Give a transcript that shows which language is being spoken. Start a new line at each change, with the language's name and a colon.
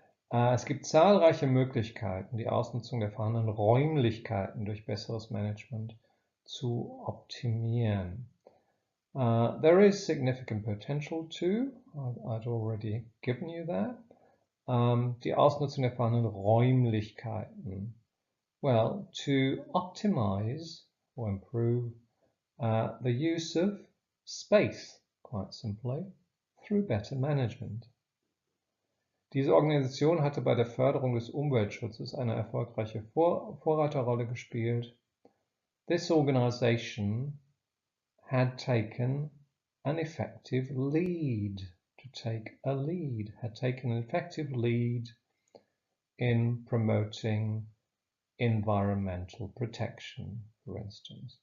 German: Es gibt zahlreiche Möglichkeiten, die Ausnutzung der vorhandenen Räumlichkeiten durch besseres Management zu optimieren.
English: There is significant potential too. I'd already given you that.
German: Die Ausnutzung der vorhandenen Räumlichkeiten.
English: Well, to optimize or improve the use of space, quite simply, through better management.
German: Diese Organisation hatte bei der Förderung des Umweltschutzes eine erfolgreiche Vorreiterrolle gespielt.
English: This organization had taken an effective lead. To take a lead, had taken an effective lead in promoting environmental protection, for instance.